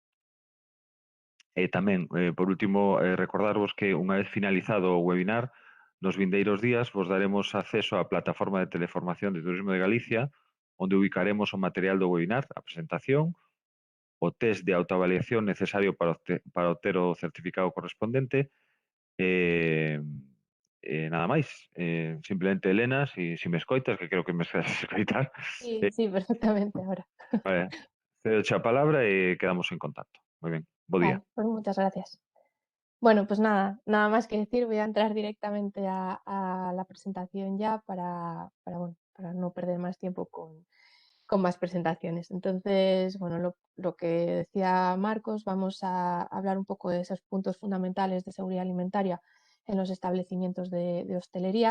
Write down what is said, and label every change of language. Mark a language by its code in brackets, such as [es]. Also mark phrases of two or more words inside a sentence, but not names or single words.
[gl] E tamén, por último, recordarvos que unha vez finalizado o webinar, nos vindeiros días vos daremos acceso á plataforma de teleformación de Turismo de Galicia, onde ubicaremos o material do webinar, a presentación, o test de autoavaliación necesario para obter o certificado correspondente e nada máis. Simplemente, Elena, si me escoitas, que creo que me estás a escoitar, [es] Sí, sí, perfectamente ahora. [gl] vale, cedoche a palabra e quedamos en contacto. Moi ben, bo día. [es] Vale, pues muchas gracias. Bueno, pues nada más que decir, voy a entrar directamente a la presentación ya bueno, para no perder más tiempo con más presentaciones. Entonces, bueno, lo que decía Marcos, vamos a hablar un poco de esos puntos fundamentales de seguridad alimentaria en los establecimientos de hostelería.